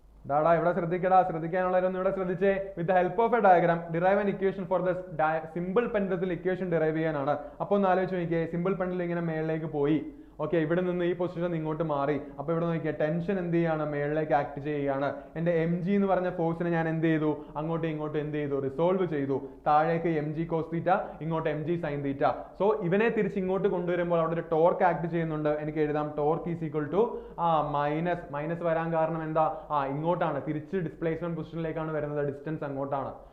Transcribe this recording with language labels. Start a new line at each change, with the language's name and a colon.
Malayalam: ഡാടാ ഇവിടെ ശ്രദ്ധിക്കാനുള്ളവരൊന്നും ഇവിടെ ശ്രദ്ധിച്ചേ.
English: with the help of a diagram derive an equation for the simple
Malayalam: പെൻഡത്തിൽ equation derive ചെയ്യാനാണ്. അപ്പോൾ ഒന്ന് ആലോചിച്ച് നോക്കിയേ. സിമ്പിൾ പെൻഡിൽ ഇങ്ങനെ മേളിലേക്ക് പോയി. ഓക്കെ, ഇവിടെ നിന്ന് ഈ പൊസിഷൻ ഇങ്ങോട്ട് മാറി. അപ്പോൾ ഇവിടെ നോക്കിയാൽ ടെൻഷൻ എന്ത് ചെയ്യാണ്? മേളിലേക്ക് ആക്ട് ചെയ്യുകയാണ്. എൻ്റെ mg എന്ന് പറഞ്ഞ ഫോഴ്സിനെ ഞാൻ എന്ത് ചെയ്തു? അങ്ങോട്ടും ഇങ്ങോട്ടും എന്ത് ചെയ്തു? റിസോൾവ് ചെയ്തു. താഴേക്ക് mg cos θ, ഇങ്ങോട്ട് mg sin θ. സോ ഇവനെ തിരിച്ച് ഇങ്ങോട്ട് കൊണ്ടുവരുമ്പോൾ അവിടെ ഒരു ടോർക്ക് ആക്ട് ചെയ്യുന്നുണ്ട്. എനിക്ക് എഴുതാം
English: torque is equal to
Malayalam: minus വരാൻ കാരണം എന്താ? ഇങ്ങോട്ടാണ്, തിരിച്ച് ഡിസ്പ്ലേസ്മെന്റ് പൊസിഷനിലേക്കാണ് വരുന്നത്, ഡിസ്റ്റൻസ് അങ്ങോട്ടാണ്.